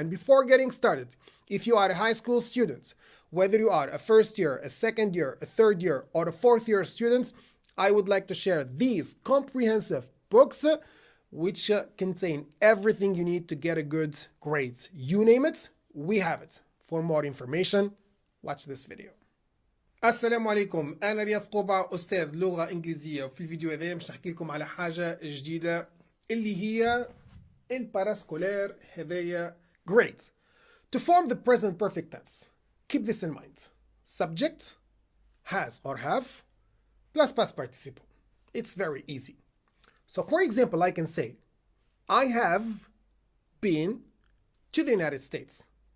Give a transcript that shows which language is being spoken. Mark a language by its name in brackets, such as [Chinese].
[English] And before getting started, if you are a high school student, whether you are a first year, a second year, a third year, or a fourth year student, I would like to share these comprehensive books which contain everything you need to get a good grade. You name it, we have it. For more information, watch this video. [Arabic] السلام عليكم، أنا رياض قبة أستاذ لغة إنجليزية، وفي الفيديو هذا مش نحكي لكم على حاجة جديدة اللي هي الباراسكولير هذايا. [English] Great. To form the present perfect tense, keep this in mind. Subject, has or have, plus past participle. It's very easy. So for example, I can say, I have been to the United States.